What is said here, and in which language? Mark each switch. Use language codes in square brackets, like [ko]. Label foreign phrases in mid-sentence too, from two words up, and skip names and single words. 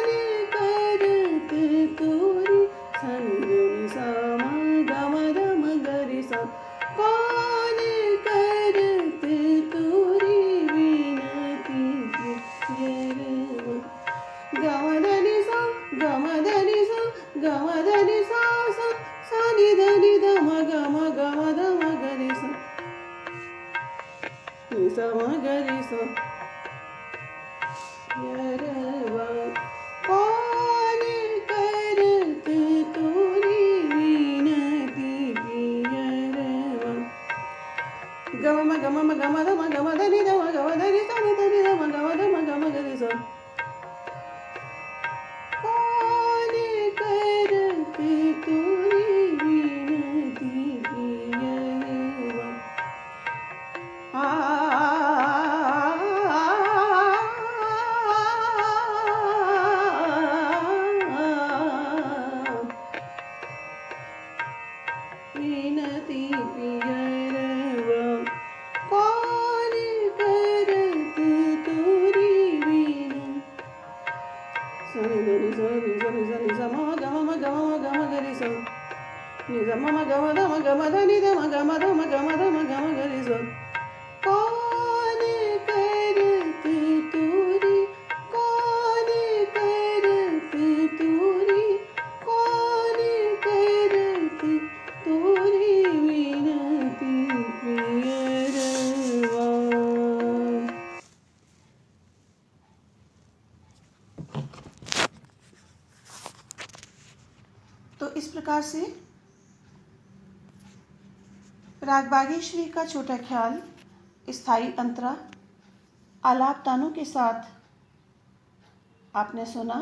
[bra] करत तोरी सा नि रि सा मग मद मगरि सा, कौन करत तोरी विनती पियरवा गमधनि सा गमधनि सा गमधनि सा सा सा नि ध नि ध म ग म ग म ध म ग रि सा नि सा म ग रि सा पियरवा। कौन करत तोरी विनती पियरवा गम म गम म गम ध म गम ध नि ध म गम ध नि सा नि ध नि ध म गम ध म गम ग रि सा। कौन करत तोरी विनती पियरवा विनती पियरवा। कौन करत तोरी विनती सा नि ध नि सा नि सा नि सा नि सा म ग म ग म ग म ग रि सा नि ध म ग म ध म ग म ध नि ध म ग म ध म ग म ध म ग म ग रि सा। कौन करत तोरी कौन करत तोरी कौन करत तोरी विनती पियरवा। [hi] तो इस प्रकार से राग बागेश्वरी का छोटा ख्याल स्थाई अंतरा आलाप तानों के साथ आपने सुना।